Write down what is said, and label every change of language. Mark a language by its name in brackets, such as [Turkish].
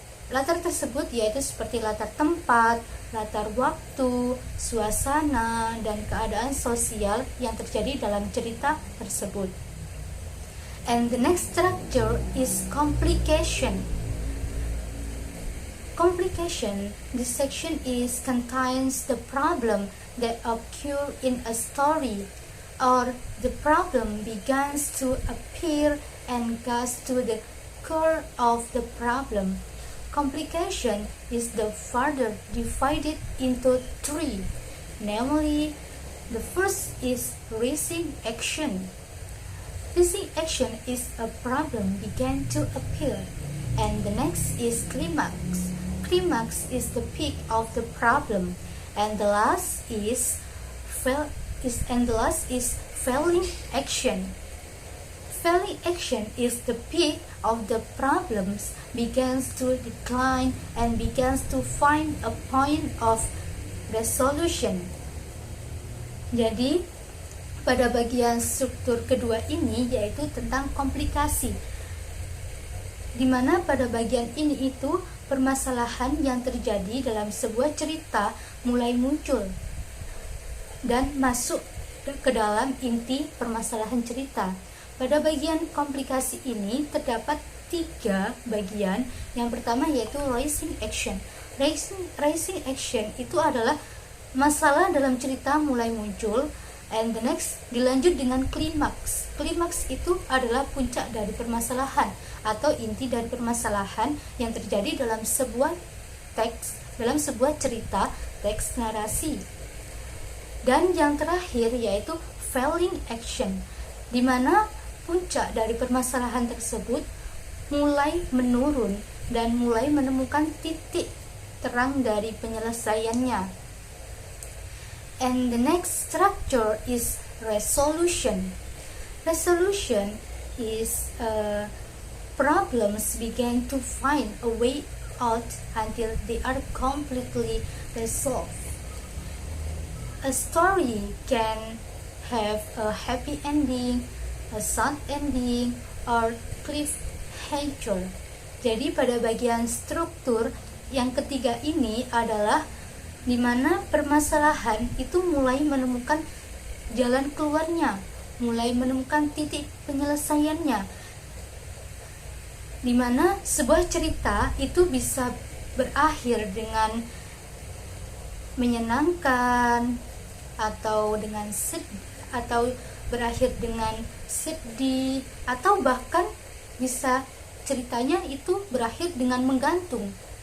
[Indonesian] Latar tersebut yaitu seperti latar tempat, latar waktu, suasana, dan keadaan sosial yang terjadi dalam cerita tersebut. [English] And the next structure is complication. Complication, this section contains the problem that occur in a story, or the problem begins to appear and goes to the core of the problem. Complication is the further divided into three, namely, the first is raising action. Raising action is a problem began to appear, and the next is climax. Climax is the peak of the problem, and the last is failing action. Failing action is the peak of the problems, begins to decline and begins to find a point of resolution. [Indonesian] Jadi, pada bagian struktur kedua ini yaitu tentang komplikasi, di mana pada bagian ini itu permasalahan yang terjadi dalam sebuah cerita mulai muncul dan masuk ke dalam inti permasalahan cerita. Pada bagian komplikasi ini terdapat 3 bagian. Yang pertama yaitu raising action. Raising action itu adalah masalah dalam cerita mulai muncul, [English] and the next [Indonesian] dilanjut dengan klimaks. Klimaks itu adalah puncak dari permasalahan atau inti dari permasalahan yang terjadi dalam sebuah teks, dalam sebuah cerita teks narasi. Dan yang terakhir yaitu failing action, di mana puncak dari permasalahan tersebut mulai menurun dan mulai menemukan titik terang dari penyelesaiannya. [English] And the next structure is resolution. Resolution is problems begin to find a way out until they are completely resolved. A story can have a happy ending, a sad ending, or cliffhanger. [Indonesian] Jadi pada bagian struktur yang ketiga ini adalah di mana permasalahan itu mulai menemukan jalan keluarnya, mulai menemukan titik penyelesaiannya, di mana sebuah cerita itu bisa berakhir dengan menyenangkan atau dengan atau berakhir dengan sedih, atau bahkan bisa ceritanya itu berakhir dengan menggantung.